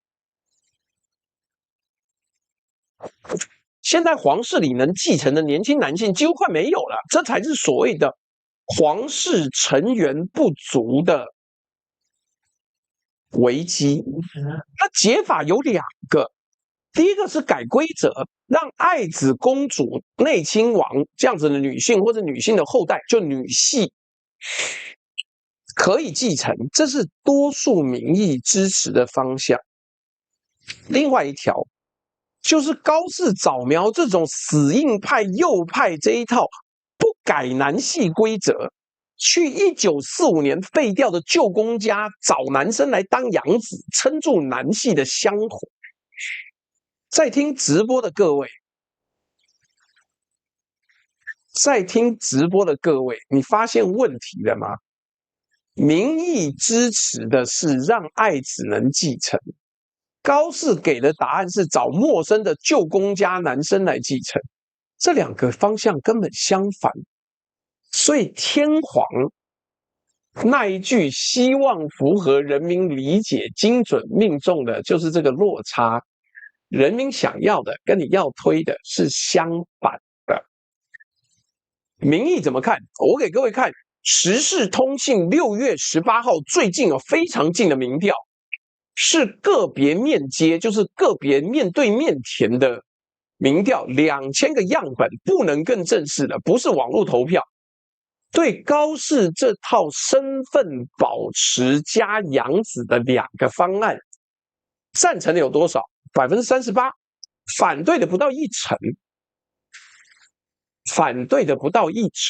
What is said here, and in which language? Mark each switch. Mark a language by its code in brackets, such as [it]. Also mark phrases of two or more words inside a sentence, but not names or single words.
[zh] 現在皇室裡能繼承的年輕男性幾乎快沒有了，這才是所謂的皇室成員不足的危機。那解法有兩個，第一個是改規則，讓愛子公主、內親王這樣子的女性或者女性的後代，就女系可以繼承，這是多數民意支持的方向。另外一條就是高市早苗這種死硬派右派這一套不改男系規則，去1945年廢掉的舊公家找男生來當養子，撐住男系的香火。在聽直播的各位，你發現問題了嗎？民意支持的是讓愛子能繼承。高市給的答案是找陌生的舊公家男生來繼承，這兩個方向根本相反。所以天皇那一句希望符合人民理解，精準命中的就是這個落差。人民想要的跟你要推的是相反的。民意怎麼看？我給各位看時事通信6月18號最近非常近的民調。是個別面接，就是個別面對面填的民調，2000個樣本，不能更正式的，不是網絡投票。對高市這套身份保持加養子的兩個方案，贊成的有多少？38%，反對的不到1%，反對的不到1%。